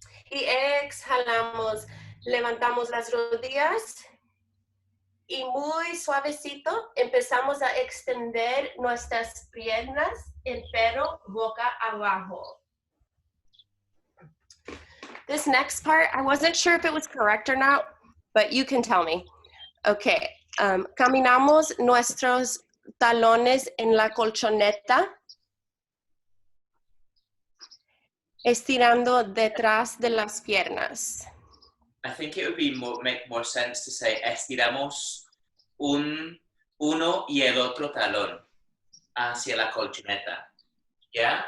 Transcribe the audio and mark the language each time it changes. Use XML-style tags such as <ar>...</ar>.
<es>Y exhalamos, levantamos las rodillas y muy suavecito empezamos a extender nuestras piernas, pero boca abajo.</es> <en>This next part, I wasn't sure if it was correct or not, but you can tell me.</en> <es>Okay, caminamos nuestros talones en la colchoneta, estirando detrás de las piernas.</es> <en>I think it would be make more sense to say</en> <es>estiramos uno y el otro talón hacia la colchoneta.</es> <en>Yeah?</en>